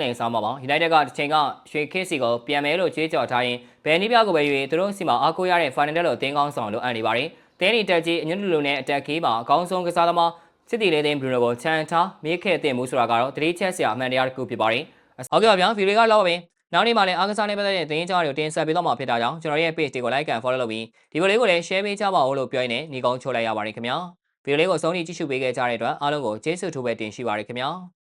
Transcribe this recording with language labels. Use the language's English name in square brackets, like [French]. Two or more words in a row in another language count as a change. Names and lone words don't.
[Burmese] င်ဆောင်မှာပါ။ United ကတစ်ချိန်ကရွှေခေတ်စီကိုပြန်မယ်လို့ကြွေးကြော်ထားရင်ဘယ်နည်းပြကိုပဲရွေးသူတို့စီမှာအားကိုးရတဲ့ Fernandes လို့အသင်းကောင်းဆောင်လို့အပ်နေပါတယ်။တင်းနီတက်ကြီးအညွန့်လူနဲ့အတက်ခီးမှာအကောင်းဆုံးကစားသမားစစ်တီလေးသိန်း Bruno ကိုချန်ထားမေးခဲ့တဲ့မှုဆိုတာကတော့တတိချက်စရာအမှန်တရားတစ်ခုဖြစ်ပါတယ်။ဟုတ်ကဲ့ပါဗျာဗီဒီယိုကလောက်ပါပဲ။နောက်နေ့မှလည်းအားကစားနဲ့ပတ်သက်တဲ့သတင်းကြောင်းတွေကိုတင်ဆက်ပေးတော့မှာဖြစ်တာကြောင့်ကျွန်တော်ရဲ့ page တွေကို [English] like and follow [Burmese] လုပ်ပြီးဒီဗီဒီယိုလေးကိုလည်း share ပေးကြပါဦးလို့ပြောရင်းနဲ့ညီကုန်းချိုးလိုက်ရပါတယ်ခင်ဗျာ။ဗီဒီယိုလေးကိုအဆုံးထိကြည့်ရှုပေးခဲ့ကြတဲ့အတွက်အားလုံးကိုကျေးဇူးထူးပဲတင်ရှိပါရခင်ဗျာ။